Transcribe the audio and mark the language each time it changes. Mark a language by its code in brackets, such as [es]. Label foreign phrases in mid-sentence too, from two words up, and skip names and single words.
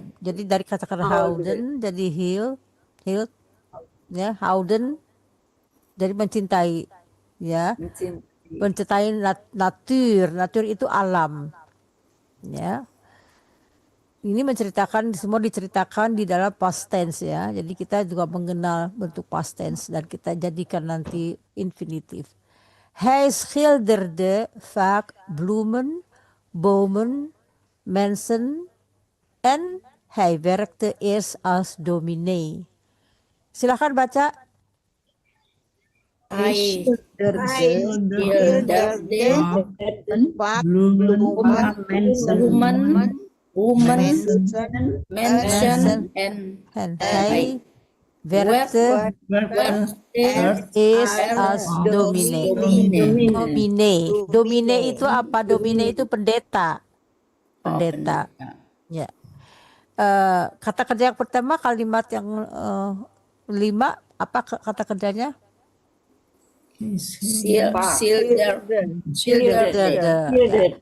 [id] Jadi dari kata-kata Houden jadi hield, ya, Houden jadi mencintai, ya, mencintai natur. Natur itu alam, ya. Ini menceritakan, semua diceritakan di dalam [en] past tense, [id] ya. Jadi kita juga mengenal bentuk [en] past tense [id] dan kita jadikan nanti infinitif. [nl] Hij schilderde vaak bloemen, bomen, mensen en hij werkte eerst als dominee. [id] Silahkan baca. [nl] Hij Schilderde Vaak bloemen, mensen, woman, mensen, mensen En en hij werkte eerst als dominee. [id] Dominee itu apa? Dominee itu pendeta. Pendeta. Ya. Kata kerja yang pertama, kalimat yang 5, apa kata kerjanya? [nl] Schilderde.